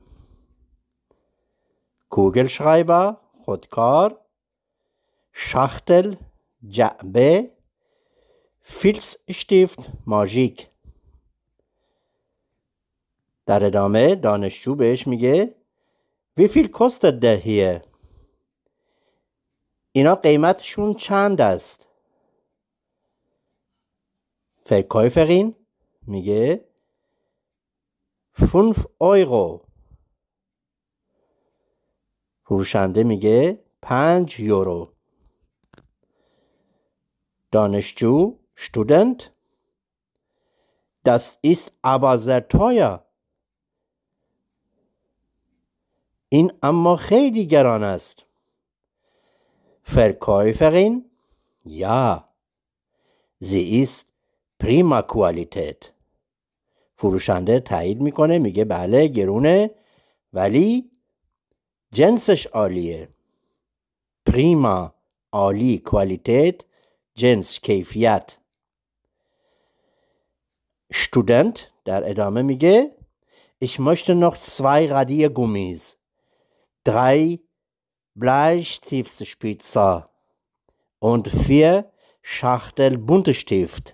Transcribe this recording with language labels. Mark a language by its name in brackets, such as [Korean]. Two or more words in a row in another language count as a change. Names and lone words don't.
[Persian] کوگلشرایبر خودکار، شاختل جعبه، فیلزشتیفت ماژیک. در ادامه دانشجو بهش میگه [German] Wie viel kostet der hier? [Persian] اینا قیمتشون چند است؟ Verkäuferin میگه 5 Euro. فروشنده میگه 5 یورو. دانشجو Student: [German] Das ist aber sehr teuer. [Persian] این اما خیلی گران است. [German] Verkäuferin: Ja, sie ist prima Qualität. [Persian] فروشنده تایید میکنه، میگه بله گرونه ولی جنسش عالیه. پریما عالی، کوالیتت جنس کیفیت. [German] Student [Persian] در ادامه میگه [German] Ich möchte noch 2 Radiergummis, 3 Bleistiftspitzer und 4 Schachtel Buntestift.